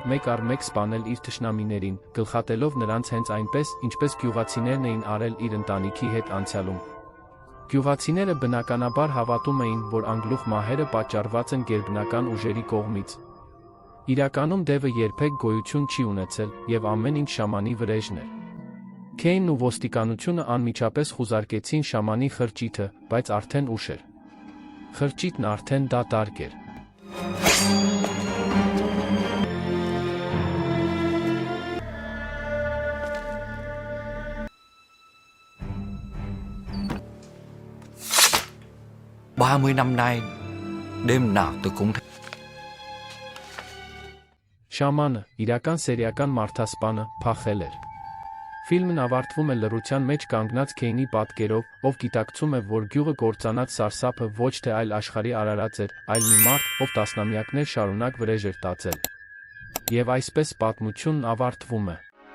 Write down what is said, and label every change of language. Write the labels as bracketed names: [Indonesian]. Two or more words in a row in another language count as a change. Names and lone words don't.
[Armenian] մեկ առ մեկ սպանել իր թշնամիներին, գլխատելով նրանց հենց այնպես, ինչպես գյուղացիներն էին արել իր ընտանիքի հետ անցյալում։ Գյուղացիները բնականաբար հավատում էին, որ անգլուխ մահերը պատճառված են գերբնական ուժերի կողմից։ Իրականում դևը երբեք գոյություն չի ունեցել, և ամեն ինչ շամանի վրեժն էր։ Քեյնն ու ոստիկանությունը անմիջապես խուզարկեցին շամանի խրճիթը, բայց արդեն ուշ էր։ Խրճիթն արդեն դատարկ էր։ [Vietnamese] Ba mươi năm nay, đêm nào tôi cũng thấy. [Armenian] Շամանը, իրական սերիական մարդասպանը, փախել էր։ Ֆիլմն ավարտվում է լռության մեջ կանգնած Քեյնի պատկերով, ով գիտակցում է, որ գյուղը կործանած սարսափը ոչ թե այլ աշխարհի արարած էր, այլ մի մարդ, ով տասնամյակներ շարունակ վրեժ էր տածել։ Եվ այսպես պատմությունն ավարտվում է։